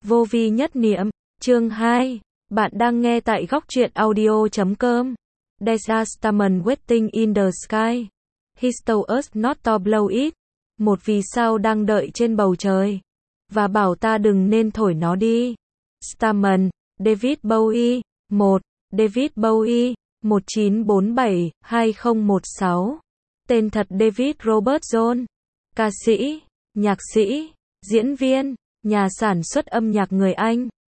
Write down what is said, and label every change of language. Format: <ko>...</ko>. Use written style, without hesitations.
<vi>Vô vi nhất niệm, chương 2, bạn đang nghe tại góc truyện audio.com.</vi> <en>There's a diamond waiting in the sky. He told us not to blow it.</en> <vi>Một vì sao đang đợi trên bầu trời. Và bảo ta đừng nên thổi nó đi. Stamen, David Bowie. 1. David Bowie. 1947-2016. Tên thật David Robert John. Ca sĩ, nhạc sĩ, diễn viên, nhà sản xuất âm nhạc người Anh.</vi>